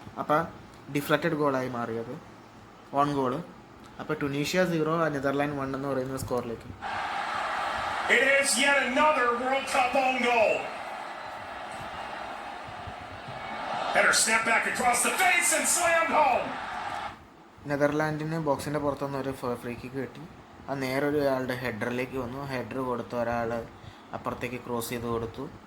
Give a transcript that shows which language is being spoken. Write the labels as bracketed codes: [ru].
[ml] അപ്പോൾ ഡിഫ്ലക്റ്റഡ് ഗോളായി മാറിയത്, on goal. അപ്പോൾ ടുണീഷ്യ 0 നെതർലാൻഡ് 1 എന്ന് പറയുന്ന സ്കോറിലേക്ക്. [en] It is yet another World Cup own goal. Header snap back across the face and slammed home. [ml] നെതർലാൻഡിന് ബോക്സിൻ്റെ പുറത്തുനിന്ന് ഒരു ഫ്രീ കിക്ക് കിട്ടി. ആ നേരെ ഒരാളുടെ ഹെഡറിലേക്ക് വന്നു. ഹെഡർ കൊടുത്ത് ഒരാൾ അപ്പുറത്തേക്ക് ക്രോസ് ചെയ്ത് കൊടുത്തു.